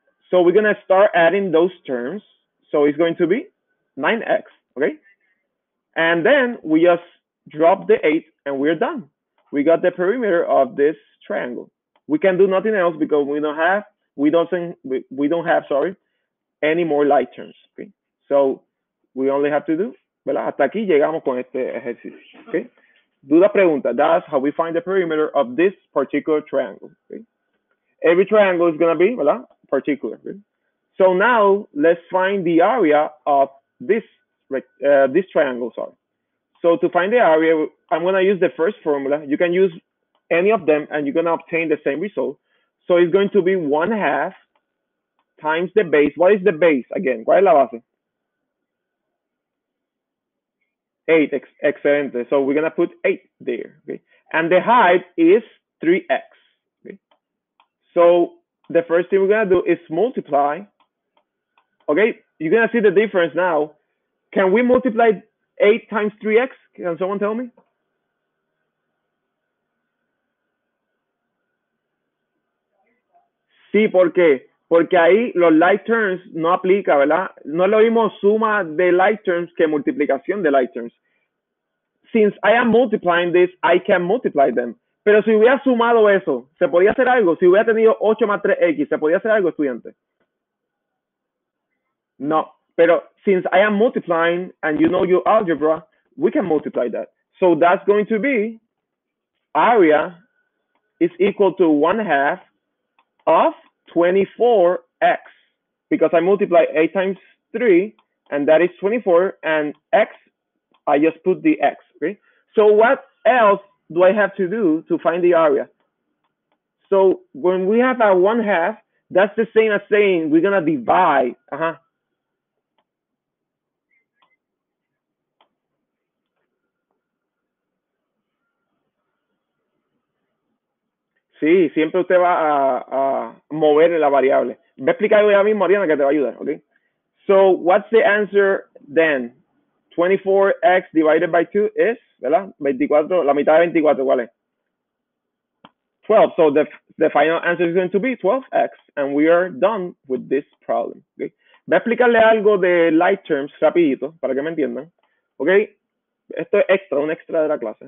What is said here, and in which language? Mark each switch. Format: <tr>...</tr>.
<en>So we're gonna start adding those terms. So it's going to be 9x, okay? And then we just drop the 8 and we're done. We got the perimeter of this triangle. We can do nothing else because we don't have any more like terms. Okay? So we only have to do,</en> <es>¿verdad? Hasta aquí llegamos con este ejercicio. Okay? Duda pregunta.</es> <en>That's how we find the perimeter of this particular triangle. Okay? Every triangle is going to be,</en> <es>¿verdad? Particular.</es> <en>Okay? So now let's find the area of this triangle. Sorry. So to find the area, I'm going to use the first formula. You can use any of them, and you're going to obtain the same result. So it's going to be 1/2 times the base. What is the base again?</en> <es>¿Cuál es la base? 8. Excelente.</es> <en>So we're going to put 8 there. Okay? And the height is 3x. Okay? So the first thing we're going to do is multiply. Okay? You're going to see the difference now. Can we multiply 8 times 3x? Can someone tell me?</en> <es>Sí, ¿por qué? Porque ahí los like terms no aplica, ¿verdad? No es lo mismo suma de like terms que multiplicación de like terms.</es> <en>Since I am multiplying this, I can multiply them.</en> <es>Pero si hubiera sumado eso, ¿se podía hacer algo? Si hubiera tenido 8 más 3x, ¿se podía hacer algo, estudiante? No.</es> <en>Pero since I am multiplying and you know your algebra, we can multiply that. So that's going to be area is equal to 1/2 of 24x because I multiply 8 times 3 and that is 24 and x, I just put the x, okay? So what else do I have to do to find the area? So when we have a 1/2, that's the same as saying we're gonna divide.</en> <es>Sí, siempre usted va a mover la variable. Voy a explicar ya mismo, Ariana, que te va a ayudar, okay?</es> <en>So what's the answer then? 24x divided by 2 is,</en> <es>¿verdad? 24, la mitad de 24, ¿cuál es? 12.</es> <en>So the final answer is going to be 12x, and we are done with this problem. Okay?</en> <es>Voy a explicarle algo de light terms rapidito para que me entiendan. Okay? Esto es extra, un extra de la clase.</es>